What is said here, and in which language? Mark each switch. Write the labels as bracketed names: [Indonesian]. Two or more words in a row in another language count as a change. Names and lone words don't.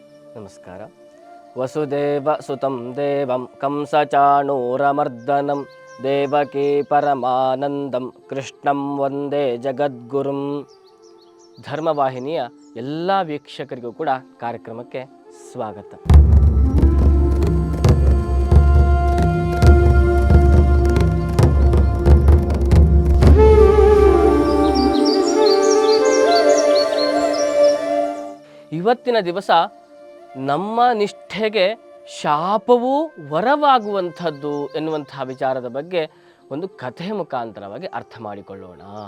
[Kannada] ನಮಸ್ಕಾರ. [Sanskrit] ವಸುದೇವ ಸುತಂ ದೇವಂ ಕಂಸಚಾಣೂರಮರ್ದನಂ ದೇವಕೀ ಪರಮಾನಂದಂ ಕೃಷ್ಣಂ ವಂದೇ ಜಗದ್ಗುರುಂ. [Kannada] ಧರ್ಮವಾಹಿನಿಯ ಎಲ್ಲ ವೀಕ್ಷಕರಿಗೂ ಕೂಡ ಕಾರ್ಯಕ್ರಮಕ್ಕೆ ಸ್ವಾಗತ. ಇವತ್ತಿನ ದಿವಸ ನಮ್ಮ ನಿಷ್ಠೆಗೆ ಶಾಪವೂ ವರವಾಗುವಂಥದ್ದು ಎನ್ನುವಂತಹ ವಿಚಾರದ ಬಗ್ಗೆ ಒಂದು ಕಥೆ ಮುಖಾಂತರವಾಗಿ ಅರ್ಥ ಮಾಡಿಕೊಳ್ಳೋಣ.